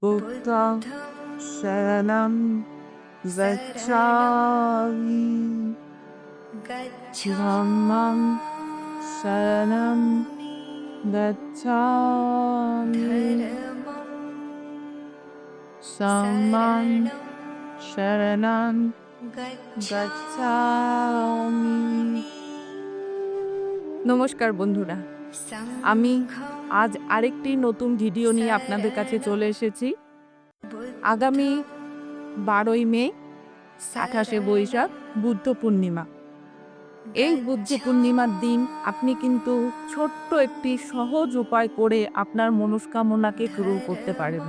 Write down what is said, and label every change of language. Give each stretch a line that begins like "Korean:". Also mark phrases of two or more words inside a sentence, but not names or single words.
Pali: Buddha Sharanam Gacchami Dhammam Sharanam Gacchami Sammam Sharanam Gacchami।
Bangla: নমস্কার বন্ধুরা, আমি আজ আরেকটি নতুন ভিডিও নিয়ে আপনাদের কাছে চলে এসেছি। আগামী 12ই মে 28শে বৈশাখ বুদ্ধ পূর্ণিমা। এই বুদ্ধ পূর্ণিমার দিন আপনি কিন্তু ছোট্ট একটি সহজ উপায় করে আপনার মনস্কামনাকে পূরণ করতে পারবেন।